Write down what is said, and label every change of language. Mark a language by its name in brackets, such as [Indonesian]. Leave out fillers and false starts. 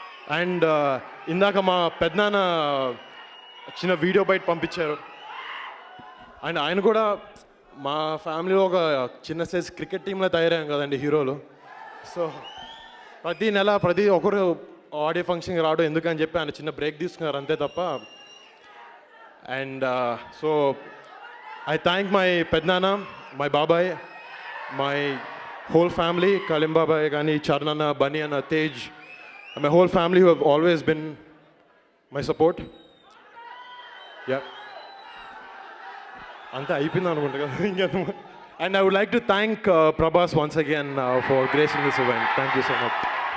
[Telugu] And ఇందాక మా పెద్దనాన్న చిన్న వీడియో బయట పంపించారు. అండ్ ఆయన కూడా మా ఫ్యామిలీలో ఒక చిన్న సైజ్ క్రికెట్ టీంలో తయారయ్యాం కదండి హీరోలు. సో ప్రతి నెల ఒకరు ఆడియో ఫంక్షన్కి రావడం ఎందుకని చెప్పి ఆయన చిన్న బ్రేక్ తీసుకున్నారు అంతే తప్ప. [English] And so I thank my Pednana, my Babai, my whole family, Kalim Babai, Gani, Charnana, Bunny, and Tej, and my whole family who have always been my support. Yeah. [Telugu] Anta అయిపోయింది అనుకుంటా కదా ఇంకేం. [English] And I would like to thank Prabhas once again for gracing this event. Thank you so much.